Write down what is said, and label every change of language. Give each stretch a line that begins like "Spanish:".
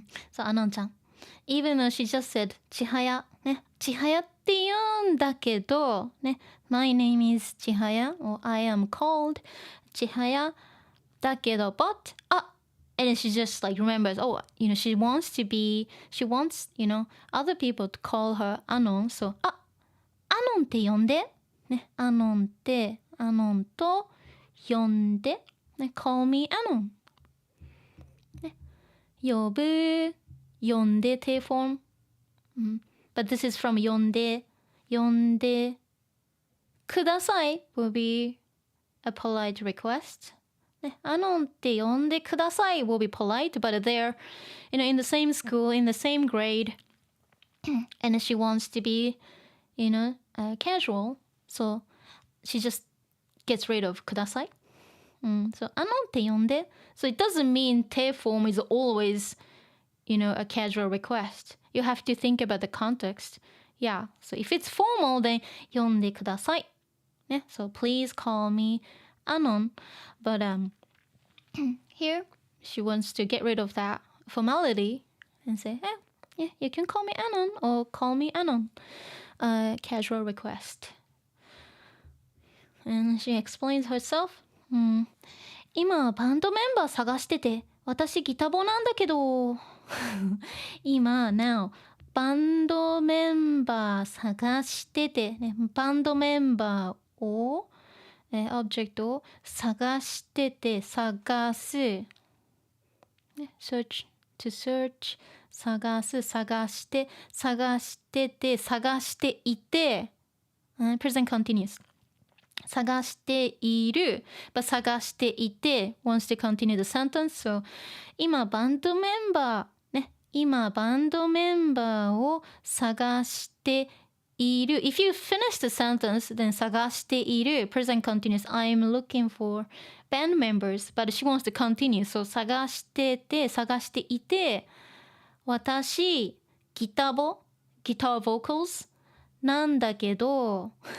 English: So Anon-chan, even though she just said
Japanese: 千早千早って言うんだけど
English: my name is 千早 or I am called
Japanese: 千早だけど
English: but and then she just like remembers, she wants, other people to call her Anon.
Japanese: So, Anon って呼んで。Anon と呼んで。
English: call me Anon.
Japanese: 呼ぶ、呼んで
English: te form. But this is from 呼んでください will be a polite request.
Japanese: Anon って呼んでください
English: will be polite, but they're, in the same school, in the same grade, and she wants to be, casual, so she just gets rid of ください. So
Japanese: アノンって呼んで
English: so it doesn't mean te form is always, a casual request. You have to think about the context. Yeah, so if it's formal, then
Japanese: 呼んでください.
English: So please call me Anon. But here she wants to get rid of that formality and say, yeah, you can call me Anon or call me Anon. Casual request. And she explains herself.
Japanese: 今バンドメンバー探してて、私ギタボなんだけど。今
English: now
Japanese: バンドメンバー探してて、バンドメンバーをobject を探してて、探す。
English: search, to search,
Japanese: 探す、探して、探してて、探していて、
English: present continuous. 探している、but 探していて wants to continue the sentence. So
Japanese: 今バンドメンバー、今バンドメンバーを探している
English: if you finish the sentence then 探している present continuous I'm looking for band members but she wants to continue so
Japanese: 探してて探していて私guitar vocals なんだけど